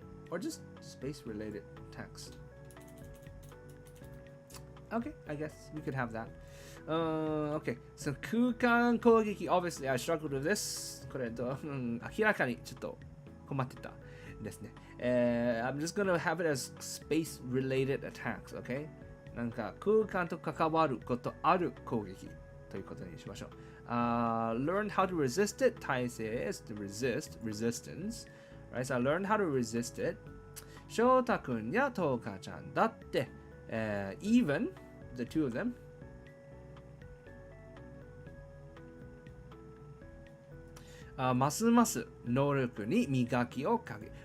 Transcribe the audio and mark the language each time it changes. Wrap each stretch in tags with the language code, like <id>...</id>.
<en>Or just space related attacks. Okay, I guess we could have that. Okay, so 空間攻撃 obviously I struggled with this.</en> <ja>これ明らかにちょっと困ってたですね。</ja> <en>I'm just gonna have it as space related attacks, okay?</en> <ja>なんか空間と関わることある攻撃ということにしましょう。</ja> <en>Learn how to resist it. 耐性 is to resistance. Right, so I learned how to resist it.</en> <ja>翔太くんやとうかちゃんだって、</ja> <en>even the two of them</en> <ja>ますます能力に磨きをかける。</ja>